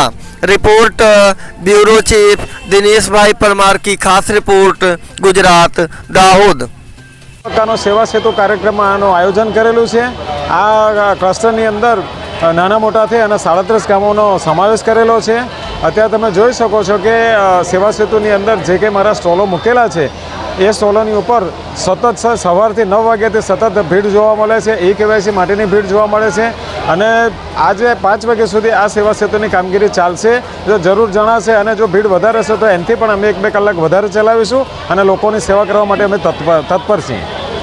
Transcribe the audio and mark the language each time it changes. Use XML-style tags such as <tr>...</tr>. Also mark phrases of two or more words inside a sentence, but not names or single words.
<hi>रिपोर्ट ब्यूरो चीफ दिनेश भाई परमार की खास रिपोर्ट गुजरात दाहोद।</hi> <gu>સેવા સેતુ કાર્યક્રમ આયોજન કરેલૂ હૈ। આ ક્લસ્ટરની અંદર નાના મોટા થી 37 ગામોં સમાવેશ કરેલો હૈ। અત્યારે તમે જોઈ શકો છો કિ સેવા સેતુની અંદર જે કે મારા સ્ટૉલો મૂકેલા હૈ એ સ્ટૉલોની ઉપર સતત સવારથી 9 વાગ્યાથી સતત ભીડ જોવા મળે છે। ઈ-કેવાયસી માટેની ભીડ જોવા મળે છે અને આજ 5 વાગ્યા સુધી આ સેવા સેતુની કામગીરી ચાલશે। જો જરૂર જણાશે અને જો ભીડ વધારે હશે તો એનાથી પણ અમે 1-2 કલાક વધારે ચલાવીશું અને લોકોની સેવા કરવા માટે અમે તત્પર છીએ।</gu>